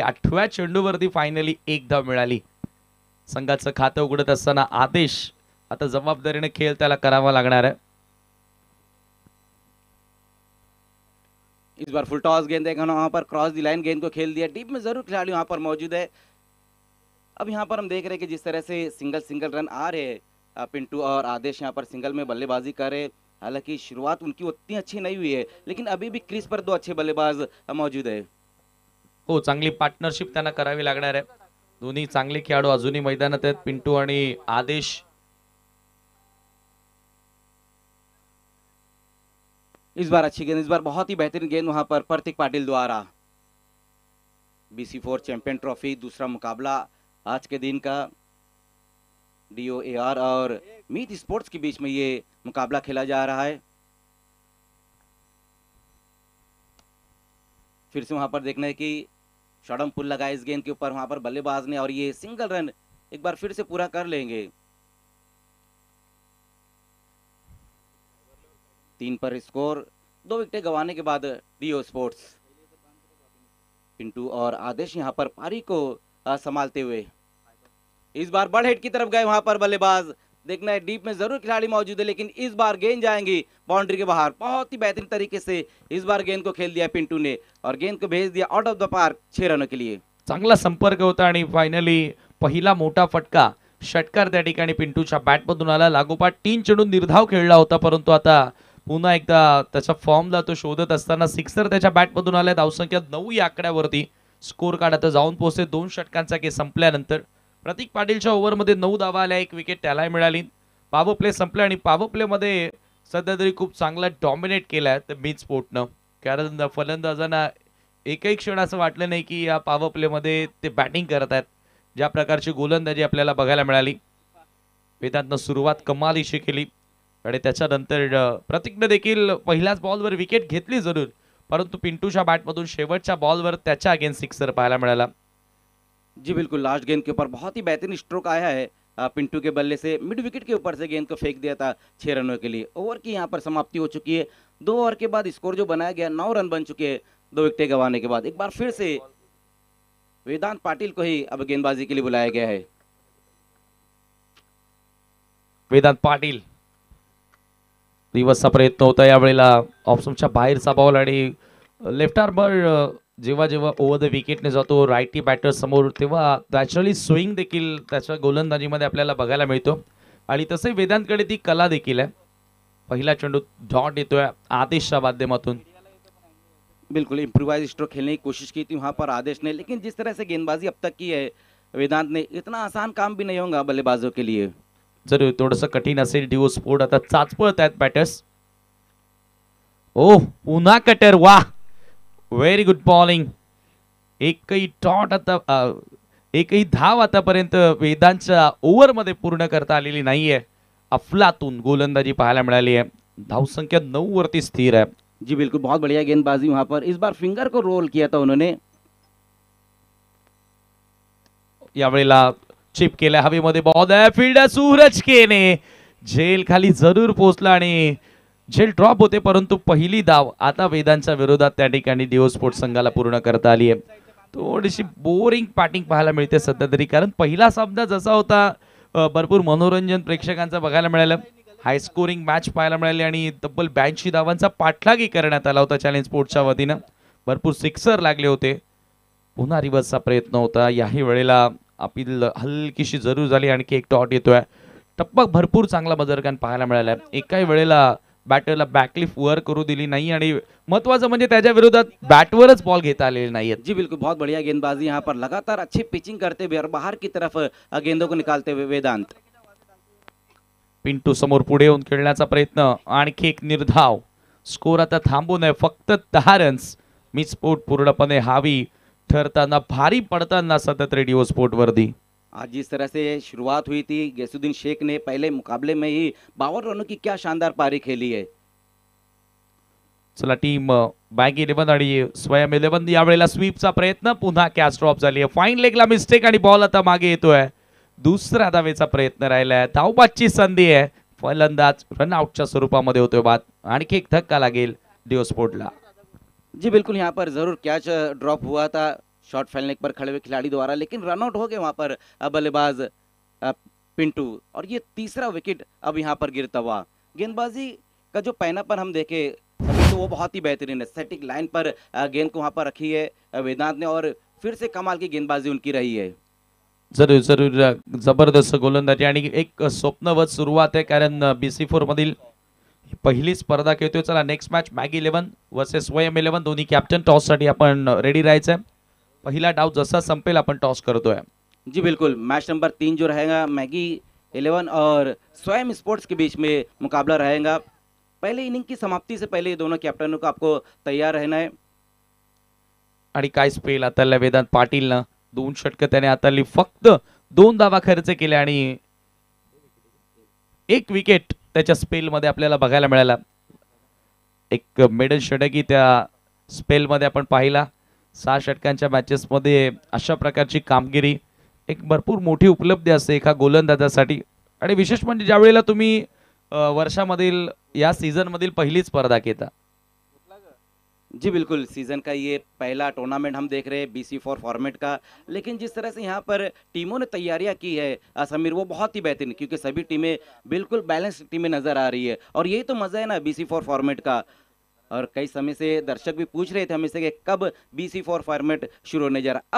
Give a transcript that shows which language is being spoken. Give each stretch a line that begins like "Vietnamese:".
Marathi: 8व्या चेंडूवरती finally एक धाव मिळाली. संघाचं खातं उघडत असताना आदेश आता जबाबदारीने खेळ त्याला करावा लागणार आहे.
Hindi: इस बार फुल टॉस गेंद देखा वहां पर क्रॉस दी लाइन गेंद को खेल दिया, डीप में जरूर खिलाड़ी वहां पर मौजूद है। अब यहाँ पर हम देख रहे हैं कि जिस तरह से सिंगल रन आ रहे हैं, पिंटू और आदेश यहाँ पर सिंगल में बल्लेबाजी कर रहे हैं। हालांकि शुरुआत उनकी उतनी अच्छी नहीं हुई है, लेकिन अभी भी क्रीज पर 2 अच्छे बल्लेबाज मौजूद है।
Marathi: हो, चांगली पार्टनरशिप त्यांना करावी लागणार आहे. दोन्ही चांगले खेळाडू अजूनही मैदानात आहेत, पिंटू आणि आदेश.
Hindi: इस बार अच्छी गेंद, इस बार बहुत ही बेहतरीन गेंद वहां पर प्रतीक पाटिल द्वारा। BC4 चैंपियन ट्रॉफी दूसरा मुकाबला आज के दिन का, DOAR और मीत स्पोर्ट्स के बीच में ये मुकाबला खेला जा रहा है। फिर से वहां पर देखना है कि शॉर्टम पुल लगा इस गेंद के ऊपर वहां पर बल्लेबाज ने, और ये सिंगल रन एक बार फिर से पूरा कर लेंगे। 3 पर स्कोर, 2 विकेटें गंवाने के बाद डीओ स्पोर्ट्स। पिंटू और आदेश यहां पर पारी को संभालते हुए इस बार बड़ हेड की तरफ गए वहां पर बल्लेबाज देखना है डीप में जरूर खिलाड़ी मौजूद है, लेकिन इस बार गेंद जाएंगी बाउंड्री के बाहर। बहुत ही बेहतरीन तरीके से इस बार गेंद को खेल दिया पिंटू ने और गेंद को भेज दिया आउट ऑफ द पार्क 6 रनों के लिए।
Marathi: चांगला संपर्क होता आणि फायनली पहिला मोठा फटका षटकार त्या ठिकाणी पिंटूच्या बॅटमधून आला। लागोपाठ 3 चेंडू निर्धाव खेळला होता, परंतु आता पुन्हा एकदा त्याच्या फॉर्मला तो शोधत असताना सिक्सर त्याच्या बॅटमधून आलाय। धावसंख्या 9 या आकड्यावरती स्कोर कार्ड आता जाऊन पोहोचते 2 षटकांचा खेळ संपल्यानंतर। प्रतीक पाटीलच्या ओव्हरमध्ये 9 धावा आल्या, 1 विकेट त्याला मिळाली। पॉवर प्ले संपला आणि पॉवर प्ले मध्ये सध्या तरी खूप चांगला डॉमिनेट केलाय तर मिड स्पोर्टनं, कारण फलंदाजांना एकही क्षण असं वाटलं नाही की या पॉवर प्ले मध्ये ते बॅटिंग करत आहेत। ज्या प्रकारची गोलंदाजी आपल्याला बघायला मिळाली, वेदांतनं सुरुवात कमालीशी केली आणि त्याच्यानंतर प्रतीकने देखील पहिल्याच बॉलवर विकेट घेतली जरूर, परंतु पिंटूच्या बॅटमधून शेवटच्या बॉलवर त्याच्या अगेन्स्ट सिक्सर पाहायला मिळाला।
Hindi: जी बिल्कुल, लास्ट गेंद के ऊपर बहुत ही बेहतरीन स्ट्रोक आया है पिंटू के बल्ले से। मिड विकेट के ऊपर से गेंद को फेंक दिया था 6 रनों के लिए। ओवर की यहाँ पर समाप्ति हो चुकी है। 2 ओवर के बाद स्कोर जो बनाया गया 9 रन बन चुके हैं 2 विकेटें गंवाने के बाद। एक बार फिर से वेदांत पाटिल को ही अब गेंदबाजी के लिए बुलाया गया है।
Marathi: वेदांत पाटील दिवसचा प्रयत्न होता यावेळेला, ऑप्शनच्या बाहेरचा बॉल आणि लेफ्ट आर्मर जेव्हा जेव्हा ओव्हर द विकेटने जातो रायटी बॅटर समोर, तेव्हा नॅचरली स्विंग देखील त्याच्या गोलंदाजीमध्ये आपल्याला बघायला मिळतो आणि तसे वेदांतकडे ती कला देखील आहे। पहिला चेंडू डॉट येतोय आदेशच्या माध्यमातून।
Hindi: बिल्कुल इम्प्रोवाइज स्ट्रोक खेलने की कोशिश की थी वहां पर आदेश ने, लेकिन जिस तरह से गेंदबाजी अब तक की है वेदांत ने, इतना आसान काम भी नहीं होगा बल्लेबाजों के लिए।
Marathi: जरूर थोडंसं कठीण असेल। डिओ स्पोर्ट आता चाचपळत आहेत बॅटर्स। ओ पुन्हा कटर, वाह
English: Very good bowling.
Marathi: एकही डॉट आता एकही धाव आतापर्यंत वेदांतच्या ओव्हरमध्ये पूर्ण करता आलेली नाहीये। अफलातून गोलंदाजी पाहायला मिळाली आहे। धावसंख्या 9 वरती स्थिर आहे।
Hindi: जी बिल्कुल, बहुत बढ़िया गेंदबाजी वहां पर। इस बार फिंगर को रोल किया था उन्होंने।
Marathi: यावेळेला चिप केल्या हवेमध्ये बॉल आहे, फील्डर सूरज केने झेल खाली जरूर पोहोचला आणि झेल ड्रॉप होते, परंतु पहिली धाव आता वेदांच्या विरोधात त्या ठिकाणी डिओ स्पोर्ट संघाला पूर्ण करता आली आहे। थोडीशी बोरिंग बॅटिंग पाहायला मिळते सध्या तरी, कारण पहिला सामना जसा होता भरपूर मनोरंजन प्रेक्षकांचा बघायला मिळालं, हाय स्कोरिंग मॅच पाहायला मिळाली आणि तब्बल 82 धावांचा पाठलागी करण्यात आला होता चॅलेंज स्पोर्ट्सच्या वतीनं। भरपूर सिक्सर लागले होते। पुन्हा रिव्हर्सचा प्रयत्न होता, याही वेळेला अपील हलकीशी जरूर झाली। आणखी एक डॉट येतोय, टप्पा भरपूर चांगला बजरकान पाहायला मिळाला। एकाही वेळेला बॅटरला बॅकलिफ्ट वर करू दिली नाही आणि महत्वाचं म्हणजे त्याच्या विरोधात बॅटवरच बॉल घेता आलेले नाहीयेत।
Hindi: जी बिल्कुल, बहुत बढ़िया गेंदबाजी यहाँ पर, लगातार अच्छी पिचिंग करते हुए और बाहर की तरफ गेंदों को निकालते हुए वेदांत।
Marathi: पिंटू समोर पुढे येऊन खेळण्याचा प्रयत्न, आणखी एक निर्धाव। स्कोर आता थांबून आहे, फक्त 10 रन्स। मिड स्पोर्ट पूर्णपणे हावी ठरताना, भारी पडताना सतत रेडिओ स्पोर्ट वर्दी।
Hindi: आज जिस तरह से शुरुआत हुई थी, गैसुद्दीन शेख ने पहले मुकाबले में ही 52 रनों की क्या शानदार पारी खेली है।
Marathi: चला टीम बॅग 11 आणि स्वयं 11 यावेळेला स्वीपचा प्रयत्न, पुन्हा कॅच ड्रॉप झाली आहे। फाईन लेगला मिस्टेक आणि बॉल आता मागे येतोय। दुसरा धावेचा प्रयत्न राहिलाय, धावबादची संधी आहे। फलंदाज रनआउटच्या स्वरूपामध्ये होतोय बाद। आणखी एक धक्का लागेल डिओ स्पोर्टला।
Hindi: जी बिल्कुल, यहाँ पर जरूर कैच ड्रॉप हुआ था शॉट फैलने पर खड़े हुए खिलाड़ी द्वारा, लेकिन रनआउट हो गए वहां पर बल्लेबाज पिंटू, और ये तीसरा विकेट अब यहाँ पर गिरता हुआ। गेंदबाजी का जो पैनापन हम देखे तो वो बहुत ही बेहतरीन है। सेटिंग लाइन पर गेंद को वहां पर रखी है वेदांत ने और फिर से कमाल की गेंदबाजी उनकी रही है।
Marathi: जरूर जरूर जबरदस्त गोलंदाजी आणि एक स्वप्नवत सुरुवात आहे, कारण BC4 मधील पहिली स्पर्धा खेळतोय। चला नेक्स्ट मॅच मॅग 11 वर्सेस स्वयं 11, दोन्ही कॅप्टन टॉस साठी आपण रेडी राहायचंय। पहिला डाव जसा संपेल आपण टॉस करतोय।
Hindi: जी बिल्कुल, मैच नंबर 3 जो रहेगा मैगी 11 और स्वयं स्पोर्ट्स के बीच में मुकाबला रहेगा। पहले इनिंग की समाप्ति से पहले दोनों कैप्टनों को आपको तैयार रहना है।
Marathi: आणि काय स्पेल आता वेदांत पाटीलनं 2 षटकं त्याने हाताळली, फक्त 2 धावा खर्च केल्या आणि 1 विकेट त्याच्या स्पेल मध्ये आपल्याला बघायला मिळाला। एक मिडल षटकी त्या स्पेल मध्ये आपण पाहिला। 6 षटकांच्या मॅचेस मध्ये अशा प्रकारची कामगिरी एक भरपूर मोठी उपलब्धी असते एका गोलंदाजासाठी। आणि विशेष म्हणजे ज्या वेळेला तुम्ही वर्षामधील या सीझन मधील पहिली स्पर्धा घेता,
Hindi: जी बिल्कुल, सीज़न का ये पहला टूर्नामेंट हम देख रहे हैं BC4 फॉर्मेट का। लेकिन जिस तरह से यहाँ पर टीमों ने तैयारियाँ की है समीर, वो बहुत ही बेहतरीन, क्योंकि सभी टीमें बिल्कुल बैलेंस टीमें नज़र आ रही है और यही तो मज़ा है ना BC4 फॉर्मेट का। और कई समय से दर्शक भी पूछ रहे थे हमें से कि कब BC4 फॉर्मेट शुरू होने जा रहा।